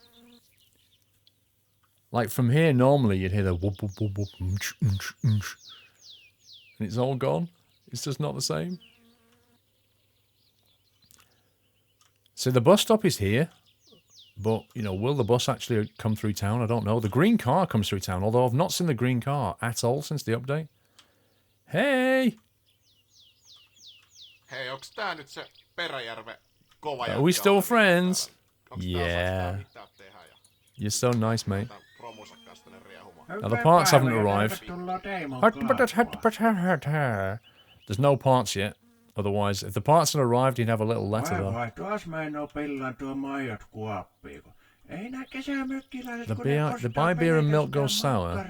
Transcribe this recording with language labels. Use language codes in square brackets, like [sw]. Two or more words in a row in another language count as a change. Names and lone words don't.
[en] Like, from here, normally, you'd hear the wub wub wub wub, and it's all gone. It's just not the same. So the bus stop is here. But, you know, will the bus actually come through town? I don't know. The green car comes through town, although I've not seen the green car at all since the update. Hey! [fi] Hei, onks tää nyt se Peräjärve kova? [en] Are we still friends? Yeah. You're so nice, mate. Now the parts haven't arrived. There's no parts yet. Otherwise, if the parts had arrived, you'd have a little letter there. The buy beer and milk goes sour.